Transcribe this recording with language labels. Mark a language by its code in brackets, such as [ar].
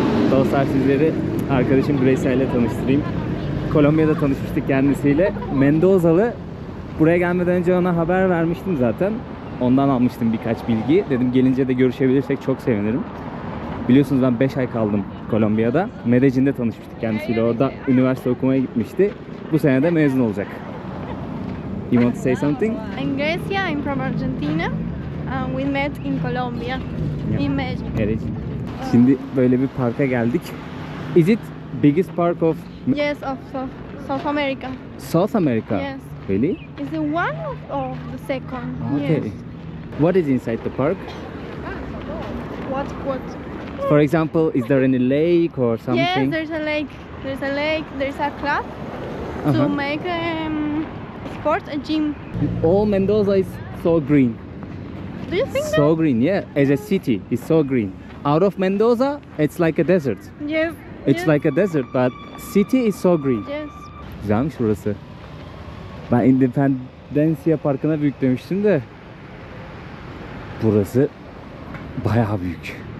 [tr] Dostlar sizleri arkadaşım Bresa ile tanıştırayım. Kolombiya'da tanışmıştık kendisiyle. Mendozalı. Buraya gelmeden önce ona haber vermiştim zaten. Ondan almıştım birkaç bilgi. Dedim gelince de görüşebilirsek çok sevinirim. Biliyorsunuz ben 5 ay kaldım Kolombiya'da. Medellin'de tanışmıştık kendisiyle. Orada üniversite okumaya gitmişti. Bu sene de mezun olacak. [en] You want to say something? I'm Grecia, I'm from Argentina, and we met in Colombia, in Medellin. Medellin. Şimdi böyle bir parka geldik. Is it biggest park of Yes, of South America. South America? Yes. Really? Is the one of the second? Okay. Yes. What is inside the park? What? For example, is there any lake or something? Yes, there's a lake. There's a lake. There's a club Uh-huh. to make sports, a gym. All Mendoza is so green. Do you think So green, yeah. As a city, it's so green. Out of Mendoza, it's like a desert. that? Yes. It's yes. like a desert, but city is so green. Yes. [tr] Güzelmiş burası. Ben Independencia Parkı'na büyük demiştim de burası bayağı büyük.